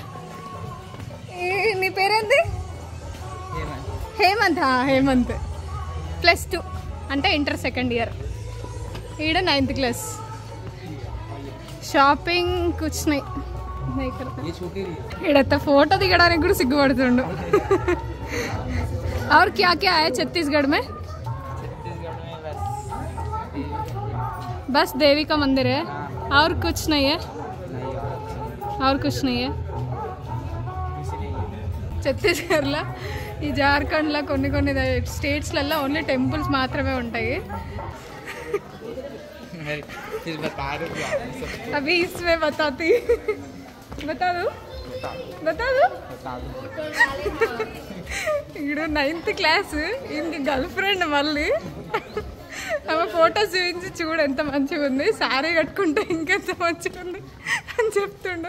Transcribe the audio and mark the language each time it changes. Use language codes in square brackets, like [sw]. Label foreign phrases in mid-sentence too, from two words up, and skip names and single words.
[te] నీ పేరేంది? హేమంత్. హేమంత్ +2 అంటే ఇంటర్ [en] 2nd year. [te] ఈడ [en] 9th class. [te] షాపింగ్ కూర్చున్నాయి. ఈడత ఫోటో దిగడానికి కూడా సిగ్గుపడుతుండు. [hi] और क्या क्या है छत्तीसगढ़ में? बस देवी का मंदिर है और कुछ नहीं है? और कुछ नहीं है. [te] ఛత్తీస్గఢ్లో ఈ జార్ఖండ్లో కొన్ని స్టేట్స్లలో [en] only temples [te] మాత్రమే ఉంటాయి. [hi] अभी इसमें बता दो. [te] ఇప్పుడు [en] 9th class, [te] ఇంక [en] girl friend. [te] మళ్ళీ ఆమె ఫొటోస్ చూపించి చూడు ఎంత మంచిగా ఉంది, శారీ కట్టుకుంటే ఇంకెంత మంచిగా ఉంది అని చెప్తుండు.